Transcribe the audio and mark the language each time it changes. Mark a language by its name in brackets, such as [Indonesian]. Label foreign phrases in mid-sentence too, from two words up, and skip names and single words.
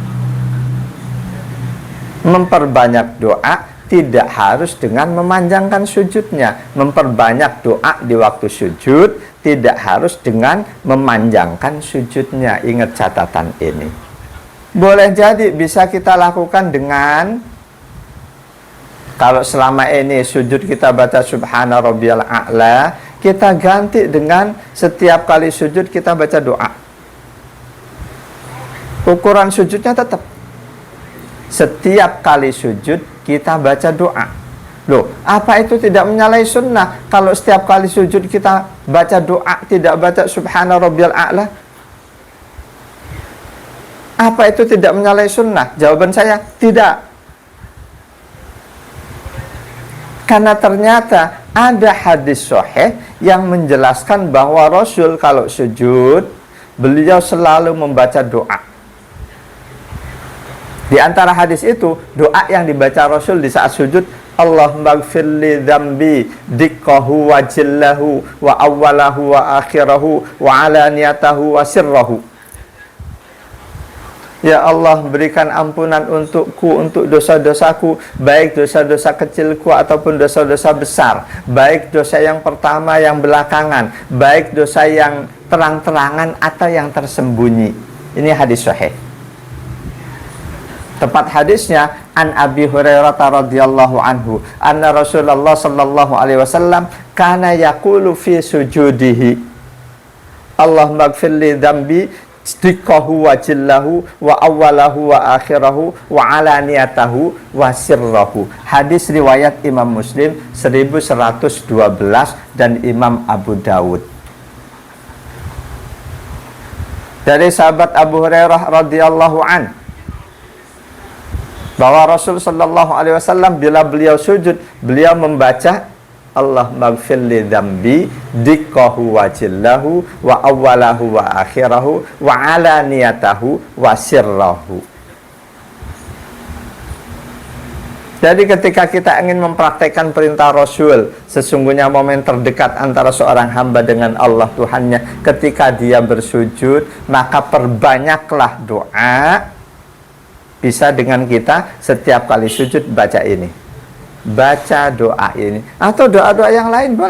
[Indonesian] Memperbanyak doa tidak harus dengan memanjangkan sujudnya. Memperbanyak doa di waktu sujud tidak harus dengan memanjangkan sujudnya. Ingat catatan ini. Boleh jadi bisa kita lakukan dengan, kalau selama ini sujud kita baca [Arabic] سبحان ربي الأعلى, [Indonesian] kita ganti dengan setiap kali sujud kita baca doa. Ukuran sujudnya tetap. Setiap kali sujud kita baca doa. Loh, apa itu tidak menyalahi sunnah? Kalau setiap kali sujud kita baca doa, tidak baca [Arabic] سبحان ربي الأعلى? [Indonesian] Apa itu tidak menyalahi sunnah? Jawaban saya, tidak. Karena ternyata ada hadis sahih yang menjelaskan bahwa Rasul kalau sujud, beliau selalu membaca doa. Di antara hadis itu, doa yang dibaca Rasul di saat sujud, [Arabic] اللهم اغفر لي ذنبي دقه وجله وأوله وآخره وعلانيته وسره. [Indonesian] Ya Allah, berikan ampunan untukku, untuk dosa-dosaku, baik dosa-dosa kecilku ataupun dosa-dosa besar, baik dosa yang pertama, yang belakangan, baik dosa yang terang-terangan atau yang tersembunyi. Ini hadis sahih. Tepat hadisnya, [Arabic] عن أبي هريرة رضي الله عنه أن رسول الله صلى الله عليه وسلم كان يقول في سجوده اللهم اغفر لي ذنبي دقه وجله وأوله وآخره وعلانيته وسره. [Indonesian] Hadis riwayat Imam Muslim 1112 dan Imam Abu Dawud. Dari sahabat Abu Hurairah [Arabic] رضي الله عن, [Indonesian] bahwa Rasul [Arabic] صلى الله عليه وسلم [Indonesian] bila beliau sujud, beliau membaca [Arabic] اللهم اغفر لي ذنبي دقه وجله وأوله وآخره وعلانيته وسره. [Indonesian] Jadi ketika kita ingin mempraktekkan perintah Rasul, sesungguhnya momen terdekat antara seorang hamba dengan Allah Tuhannya ketika dia bersujud, maka perbanyaklah doa. Bisa dengan kita setiap kali sujud baca ini, baca doa ini, atau doa-doa yang lain boleh.